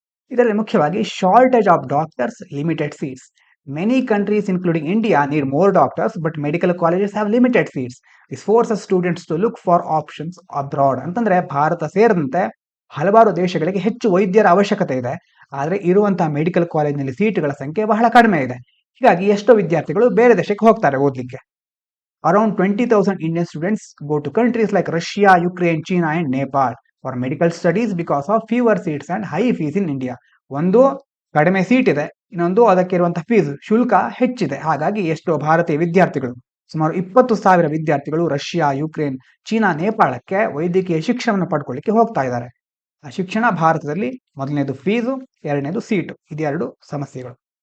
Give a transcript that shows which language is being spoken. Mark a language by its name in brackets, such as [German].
[Kannada] ಇದರಲ್ಲಿ ಮುಖ್ಯವಾಗಿ [English] Shortage of doctors, limited seats. Many countries including India need more doctors but medical colleges have limited seats. This forces students to look for options abroad. [Kannada] ಅಂತಂದ್ರೆ ಭಾರತ ಸೇರಿದಂತೆ ಹಲವಾರು ದೇಶಗಳಿಗೆ ಹೆಚ್ಚು ವೈದ್ಯರ ಅವಶ್ಯಕತೆ ಇದೆ, ಆದರೆ ಇರುವಂತಹ ಮೆಡಿಕಲ್ ಕಾಲೇಜಿನಲ್ಲಿ ಸೀಟುಗಳ ಸಂಖ್ಯೆ ಬಹಳ ಕಡಿಮೆ ಇದೆ. ಹೀಗಾಗಿ ಎಷ್ಟೋ ವಿದ್ಯಾರ್ಥಿಗಳು ಬೇರೆ ದೇಶಕ್ಕೆ ಹೋಗ್ತಾರೆ ಓದ್ಲಿಕ್ಕೆ. [English] Around 20,000 Indian students go to countries like Russia, Ukraine, China and Nepal for medical studies because of fewer seats and high fees in India. [Kannada] ಒಂದು ಕಡಿಮೆ ಸೀಟ್ ಇದೆ, ಇನ್ನೊಂದು ಅದಕ್ಕೆ ಇರುವಂತಹ ಫೀಸ್ ಶುಲ್ಕ ಹೆಚ್ಚಿದೆ. ಹಾಗಾಗಿ ಎಷ್ಟೋ ಭಾರತೀಯ ವಿದ್ಯಾರ್ಥಿಗಳು, ಸುಮಾರು 20,000 ವಿದ್ಯಾರ್ಥಿಗಳು ರಷ್ಯಾ, ಯುಕ್ರೇನ್, ಚೀನಾ, ನೇಪಾಳಕ್ಕೆ ವೈದ್ಯಕೀಯ ಶಿಕ್ಷಣವನ್ನು ಪಡ್ಕೊಳ್ಳಿಕ್ಕೆ ಹೋಗ್ತಾ ಇದ್ದಾರೆ. ಆ ಶಿಕ್ಷಣ ಭಾರತದಲ್ಲಿ ಮೊದಲನೇದು ಫೀಸು, ಎರಡನೇದು ಸೀಟು, ಇದೆರಡು ಸಮಸ್ಯೆಗಳು.